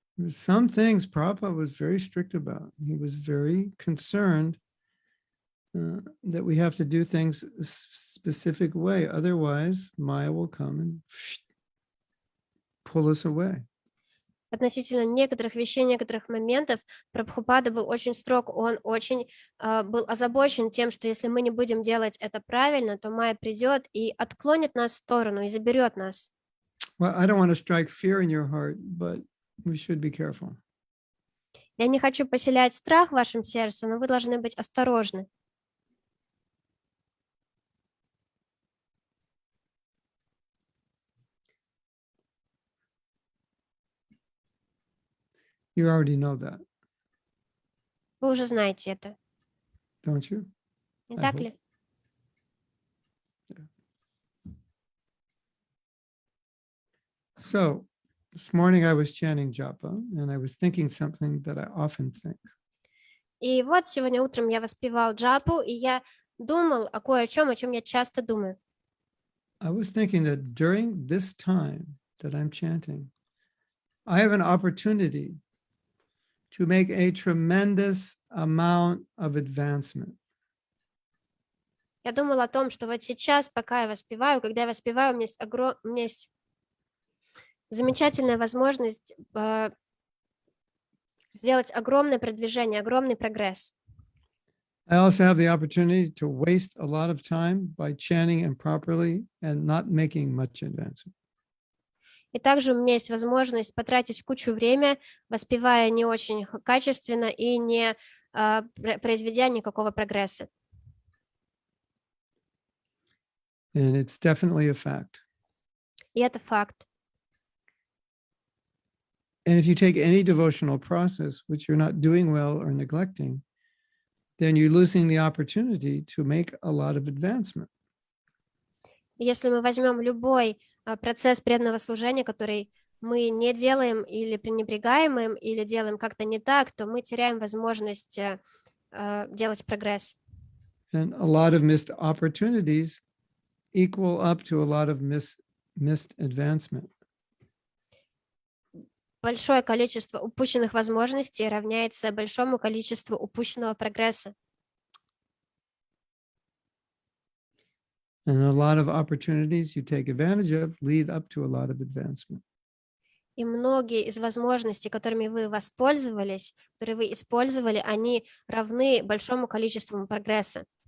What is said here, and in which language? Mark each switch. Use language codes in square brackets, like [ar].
[en] Some things Prabhupada was very strict about. He was very concerned that we have to do things a specific way. Otherwise, Maya will come and pull us away. [ru] Относительно некоторых вещей, некоторых моментов Прабхупада был очень строг, он очень был озабочен тем, что если мы не будем делать это правильно, то Майя придет и отклонит нас в сторону и заберет нас. [en] Well, I don't want to strike fear in your heart, but we should be careful. [ru] Я не хочу поселять страх в вашем сердце, но вы должны быть осторожны. [en] You already know that, [ru] Вы уже знаете это, [en] don't you? [ru] не [en] I [ru] так [en] hope. [ru] ли? [en] So this morning I was chanting japa and I was thinking something that I often think. [ru] И вот сегодня утром я воспевал джапу, и я думал о чем я часто думаю. [en] I was thinking that during this time that I'm chanting, I have an opportunity to make a tremendous amount of advancement. [ru] Я думала о том, что вот сейчас, пока я воспеваю, когда я воспеваю, у меня есть замечательная возможность сделать огромное продвижение, огромный прогресс. [en] I also have the opportunity to waste a lot of time by chanting improperly and not making much advancement. [ru] И также у меня есть возможность потратить кучу времени, воспевая не очень качественно и не произведя никакого прогресса. [en] And it's definitely a fact. [ru] И это факт. [en] And if you take any devotional process, which you're not doing well or neglecting, then you're losing the opportunity to make a lot of advancement. [ru] Если мы возьмем любой процесс преданного служения, который мы не делаем или пренебрегаем им, или делаем как-то не так, то мы теряем возможность делать прогресс. [en] And a lot of missed opportunities equal up to a lot of missed advancement. [ru] Большое количество упущенных возможностей равняется большому количеству упущенного прогресса. [en] And a lot of opportunities you take advantage of lead up to a lot of advancement. [ru] И многие из возможностей, которыми вы воспользовались, которые вы использовали, они равны большому количеству прогресса.